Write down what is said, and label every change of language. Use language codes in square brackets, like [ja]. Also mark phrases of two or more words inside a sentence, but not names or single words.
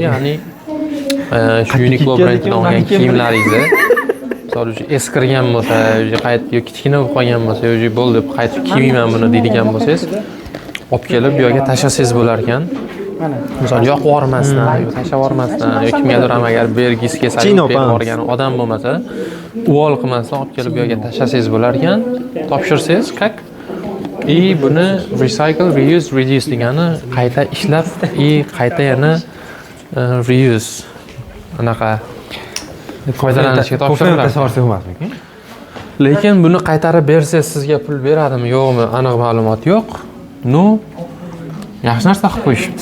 [uz] Ya'ni shu Uniqlo brendidan olgan kiyimlaringizni misol uchun eskirgan bo'lsa, qaytib yo kichkina bo'lib qolgan bo'lsa, yo bo'ldi, qaytib kiymayman buni deydigan bo'lsangiz, olib kelib bu yerga tashlasangiz bo'lar ekan. Misol yoqib yubormasdan, yo tashlab yubormasdan, yo kimgadir ham agar bergisi kelsa, berib yuborgan odam bo'lmasa, uvol qilmasdan olib kelib bu yerga tashlasangiz bo'lar ekan. Topshirsangiz, qak buni [en] recycle, reuse, reduce [uz] degani qayta ishlab, qayta yana reuse anaqa foydalanishga topshiriladi. Lekin buni qaytarib bersangiz sizga pul beradimi, yo'qmi, aniq ma'lumot yo'q. Yaxshi narsa qilib qo'yishibdi.